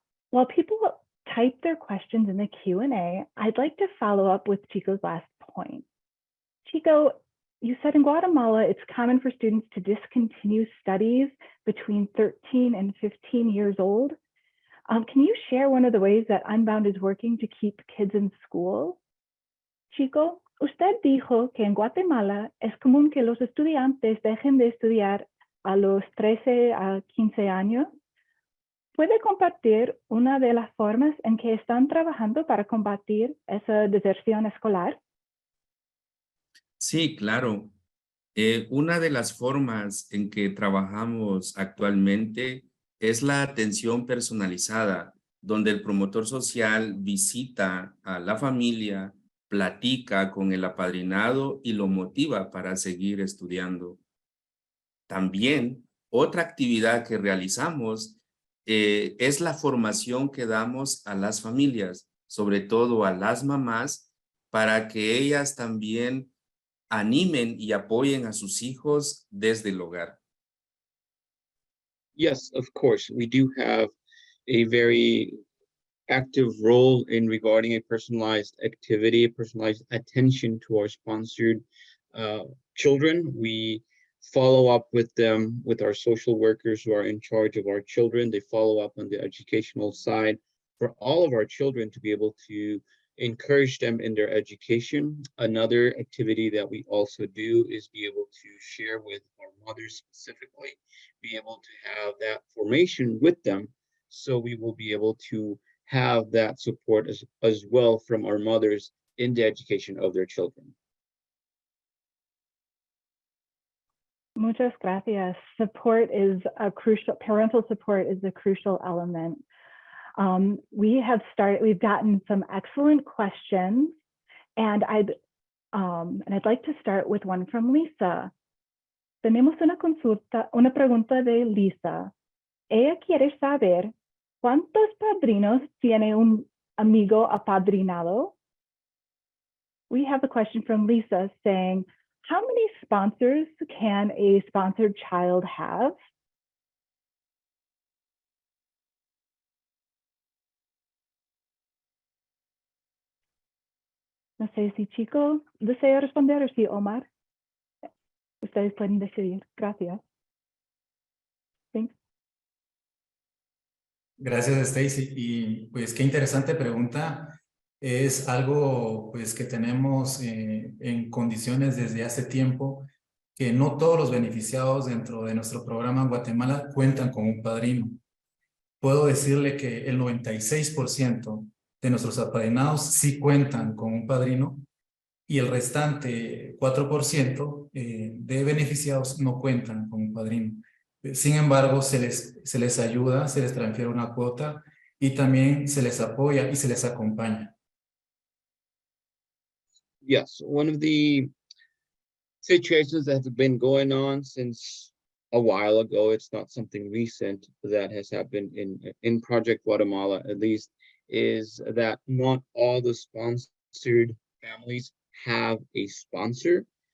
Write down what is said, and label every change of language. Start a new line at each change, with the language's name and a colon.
English: While people type their questions in the Q&A, I'd like to follow up with Chico's last point. Chico, you said in Guatemala, it's common for students to discontinue studies between 13 and 15 years old. Can you share one of the ways that Unbound is working to keep kids in school?
Spanish: Chico, usted dijo que en Guatemala es común que los estudiantes dejen de estudiar a los 13 a 15 años. ¿Puede compartir una de las formas en que están trabajando para combatir esa deserción escolar? Sí, claro. Una de las formas en que trabajamos actualmente es la atención personalizada, donde el promotor social visita a la familia, platica con el apadrinado y lo motiva para seguir estudiando. También, otra actividad que realizamos es la formación que damos a las familias, sobre todo a las mamás, para que ellas también animen y apoyen a sus hijos desde el hogar.
English: Yes, of course. We do have a very active role in regarding a personalized activity, personalized attention to our sponsored children. We follow up with them, with our social workers who are in charge of our children. They follow up on the educational side for all of our children to be able to encourage them in their education. Another activity that we also do is be able to share with our mothers specifically, be able to have that formation with them. So we will be able to have that support as well from our mothers in the education of their children.
Spanish: Muchas gracias.
English: Support is a crucial, parental support is a crucial element. We've gotten some excellent questions, and I'd like to start with one from Lisa.
Spanish: Tenemos una pregunta de Lisa. Ella quiere saber ¿Cuántos padrinos tiene un amigo apadrinado?
English: We have a question from Lisa saying, how many sponsors can a sponsored child have?
Spanish: No sé si Chico desea responder o si Omar. Ustedes pueden decidir. Gracias. Thanks. Gracias, Stacy. Y pues qué interesante pregunta. Es algo pues que tenemos en condiciones desde hace tiempo, que no todos los beneficiados dentro de nuestro programa en Guatemala cuentan con un padrino. Puedo decirle que el 96% de nuestros apadrinados sí cuentan con un padrino y el restante 4% de beneficiados no cuentan con un padrino. Sin embargo, se les ayuda, se les transfiere una cuota y también se les apoya y se les acompaña.
English: Yes, one of the situations that have been going on since a while ago, it's not something recent that has happened in Project Guatemala, at least, is that not all the sponsored families have a sponsor.